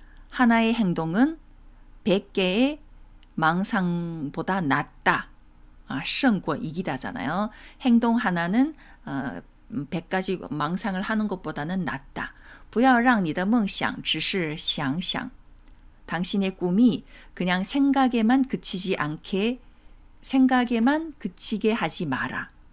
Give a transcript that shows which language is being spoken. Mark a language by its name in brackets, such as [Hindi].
[Korean] 하나의 행동은 100개의 망상보다 낫다. 胜过 이기다잖아요. 행동 하나는 100가지 망상을 하는 것보다는 낫다. [Chinese] 不要让你的梦想只是想想. [Korean] 당신의 꿈이 그냥 생각에만 그치지 않게 생각에만 그치게 하지 마라.